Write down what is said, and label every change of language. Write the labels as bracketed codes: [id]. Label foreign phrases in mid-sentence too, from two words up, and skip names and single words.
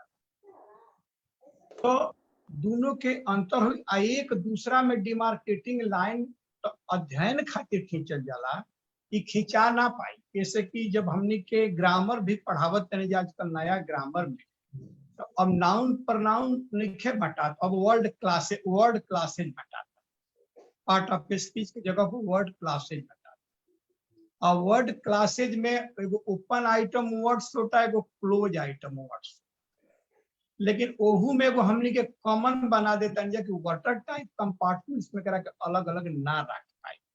[bho] तो दोनों के अंतर हुई, एक दूसरा में [en] demarcating line [bho] तो अध्ययन खातिर खींचल जाला, ये खींचा ना पाई। जैसे कि जब हमने के ग्रामर भी पढ़ावत तने आजकल नया ग्रामर में, तो अब [en] noun pronoun [bho] नहीं बटा, अब [en] word classes [bho] बटाता, [en] part of speech [bho] की जगह पर [en] word classes [bho] बटाता। अब [en] word classes [bho] में एगो [en] open item words [bho] होता है, एगो [en] close item words. [bho] लेकिन ओहू में एगो हमने के कॉमन बना देता है कि [en] water type compartments [bho] में करा के अलग अलग ना रख पाए।